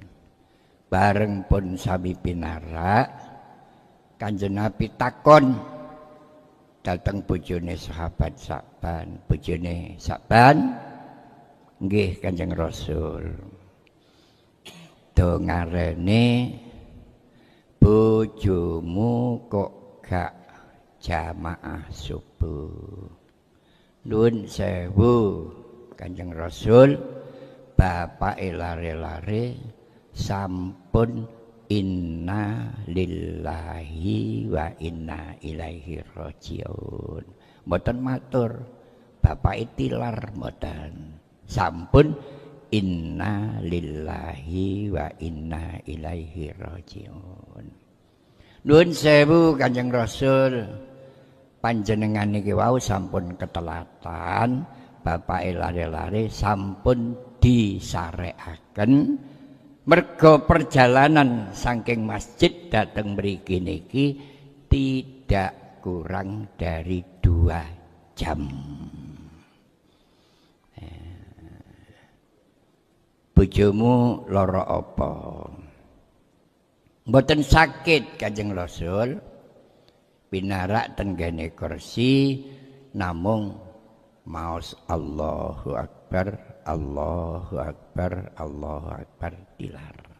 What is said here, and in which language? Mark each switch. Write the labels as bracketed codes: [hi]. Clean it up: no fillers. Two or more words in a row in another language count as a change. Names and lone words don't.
[jv] Bareng pun sami pinarak, Kanjeng Nabi takon dateng bojone sahabat Sya'ban, bojone Sya'ban, nggih Kanjeng Rasul, dongarene bojomu kok gak jamaah subuh. Nuwun sewu Kanjeng Rasul, bapake lare-lare sampun [ar] إنا لله وإنا إليه راجعون. [jv] Mboten matur bapak tilar mboten. Sampun [ar] إنا لله وإنا إليه راجعون. [jv] Nuwun sewu Kanjeng Rasul, panjenengan niki wau sampun ketelatan, bapak lare-lare sampun disarekaken. Mergo perjalanan saking masjid dateng mriki niki [id] tidak kurang dari 2 jam. [jv] Bojomu lara apa? Mboten sakit Kanjeng Rasul. Pinarak tenggene kursi namung maos [ar] الله أكبر, الله أكبر, الله أكبر [jv] dilar.